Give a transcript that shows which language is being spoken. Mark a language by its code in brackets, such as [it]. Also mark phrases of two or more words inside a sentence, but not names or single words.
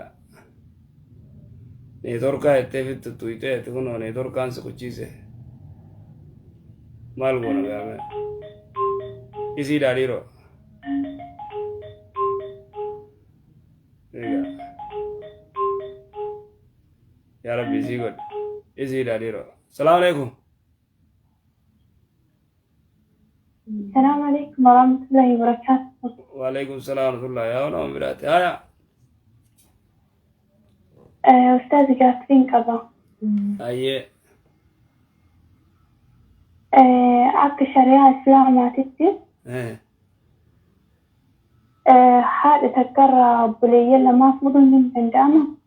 [om] Neetworkaa ettee fittu tuyitee itti kunoo neetworkaan si kuchiise. Maal goona gaame. Isii dhaadhiiroo. [ar] يا رب [om] isii godhe. Isii dhaadhiiroo. [ar] سلام عليكم. السلام عليكم ورحمة الله وبركاته. وعليكم السلام ورحمة الله [om] yaa nama biraati. Haya. Ustaz Gaaffiin qaba. Akka shari'aa islaamaatitti haadha takkarraa obboleeyyan lamaa fuudhuun ni danda'ama.